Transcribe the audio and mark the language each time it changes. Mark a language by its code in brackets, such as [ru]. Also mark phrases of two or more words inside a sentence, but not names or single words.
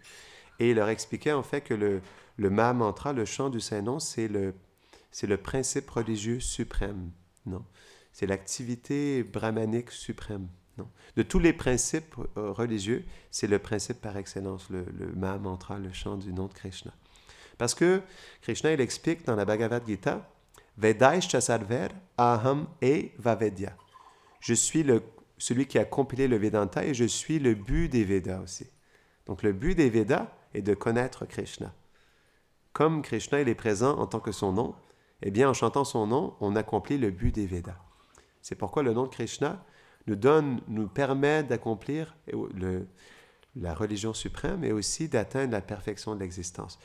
[fr] Et il leur expliquait en fait que le Mahamantra, le chant du Saint-Nom, c'est le principe religieux suprême. Non. C'est l'activité brahmanique suprême. Non. De tous les principes religieux, c'est le principe par excellence, le Mahamantra, le chant du nom de Krishna. Parce que Krishna, il explique dans la Bhagavad Gita, [sa] Vedaishcha sarver aham e vavedya. [fr] Je suis celui qui a compilé le Vedanta et je suis le but des Védas aussi. Donc le but des Védas est de connaître Krishna. Comme Krishna il est présent en tant que son nom, eh bien en chantant son nom, on accomplit le but des Védas. C'est pourquoi le nom de Krishna nous permet d'accomplir la religion suprême et aussi d'atteindre la perfection de l'existence.